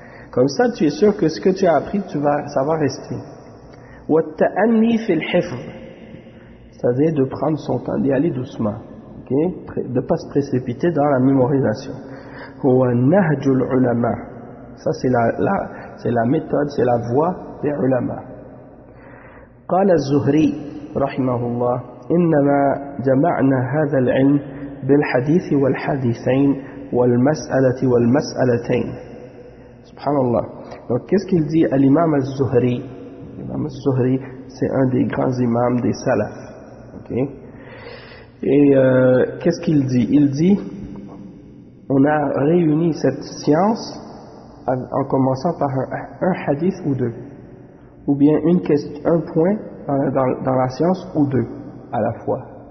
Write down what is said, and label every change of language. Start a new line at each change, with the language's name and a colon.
French: Comme ça, tu es sûr que ce que tu as appris, ça va rester.
Arabic: وَالتَّأَنِّي فِي الْحِفْظِ
French: C'est-à-dire de prendre son temps, d'y aller doucement, okay, de ne pas se précipiter dans la mémorisation.
Arabic: وَالنَّهْجُ الْعُلَمَا
French: Ça, c'est la méthode, c'est la voie des ulama.
Arabic: قال الزهري رحمه الله إنما جمعنا هذا العلم بالحديث والحديثين والمسألة والمسألتين. سبحان الله.
French: Donc, qu'est-ce qu'il dit à l'imam al-Zuhri? L'imam al-Zuhri, c'est un des grands imams des salaf. Okay. Et qu'est-ce qu'il dit? Il dit, on a réuni cette science en commençant par un hadith ou deux, ou bien une question, un point dans la science ou deux à la fois.